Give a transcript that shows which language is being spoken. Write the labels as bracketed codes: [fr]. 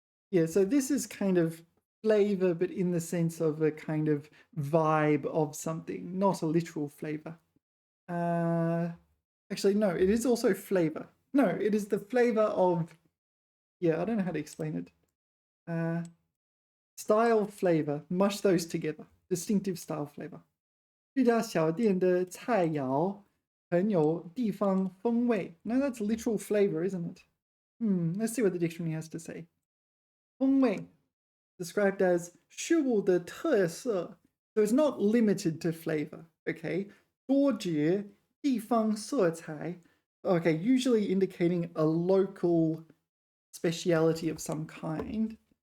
[en] Yeah, so this is kind of flavor, but in the sense of a kind of vibe of something, not a literal flavor. Actually, no, it is also flavor. No, it is the flavor of, yeah, I don't know how to explain it. Style, flavor, mush those together. Distinctive style, flavor. [zh] 这家小店的菜肴很有地方风味. [en] No, that's literal flavor, isn't it? Let's see what the dictionary has to say. 风味, described as [zh] 事物的特色 [en] So it's not limited to flavor, okay? [zh] 多节地方色彩, [en] okay, usually indicating a local speciality of some kind.